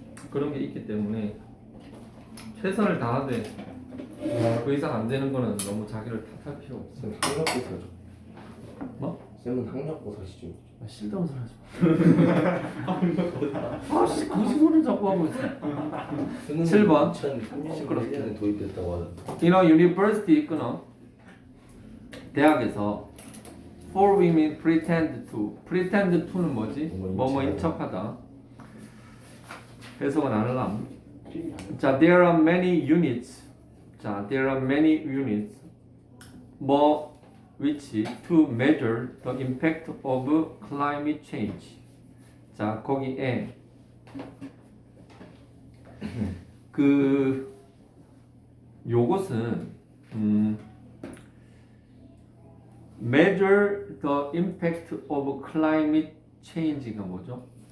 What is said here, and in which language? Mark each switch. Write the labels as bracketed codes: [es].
[ko] 그런 게 있기 때문에 최선을 다하되 그 이상 안 되는 거는 너무 자기를 탓할 필요 없어. 쌤 학력고사죠. 뭐? 쌤은 학력고사시죠. 아, 실담 소리 하지 마. 아씨 거짓말을 자꾸 하고 있어. 7번. 2031년에 도입됐다고 하던데. [en] In a university [ko] 끊어. 대학에서 [en] four women pretend to는 [ko] 뭐지? 뭐뭐인 척하다. 해석은 안 할람. [en] 자, there are many units. 자, there are many units. 뭐 which to measure the impact of climate change. [ko] 자, 거기에 그 요것은 measure the impact of climate change가 뭐죠?